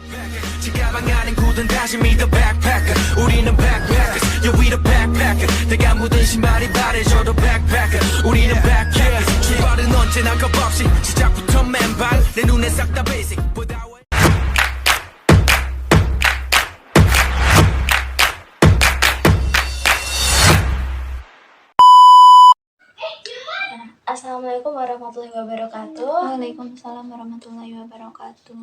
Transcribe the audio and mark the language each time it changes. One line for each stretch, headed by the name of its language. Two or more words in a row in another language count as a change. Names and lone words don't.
Korean: 제 가방 안엔 굳은 다짐이
English: the backpacker
Korean: 우리는
English: backpackers yeah we the backpacker
Korean: 내가 묻은 신발이 바래져도 backpacker 우리는 backpackers 출발은 언제나 겁없이 시작부터 맨발 내 눈에 싹 다 basic
Arabic: السلام عليكم ورحمة الله وبركاته. وعليكم السلام ورحمة الله وبركاته.